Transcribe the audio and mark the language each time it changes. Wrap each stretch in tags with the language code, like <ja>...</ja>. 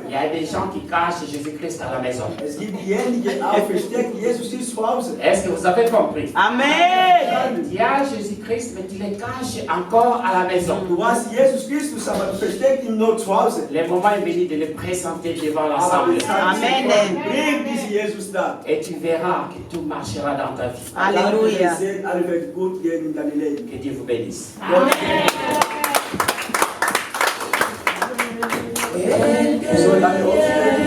<fr>il y a des gens qui cachent Jésus-Christ à la maison.</fr> <de>es gibt diejenigen auch versteckt Jesus Christus zu Hause.</de> <fr>Est-ce que vous avez compris? Amen. Il y a Jésus-Christ, mais tu le caches encore à la maison.</fr> <de>Du hast Jesus Christus, aber du versteckst ihn nur zu Hause.</de> <fr>Le moment est venu de le présenter devant</fr> <de>Aber</de> <fr>l'Assemblée. Amen.</fr> <de>bring diesen Jesus da.</de> <fr>Et tu verras que tout marchera dans ta vie. Alléluia.</fr> <de>Dann wird alles wird gut gehen in deinem Leben.</de> <fr>Que Dieu vous bénisse.</fr> <de>Wir sollen alle aufstehen.</de>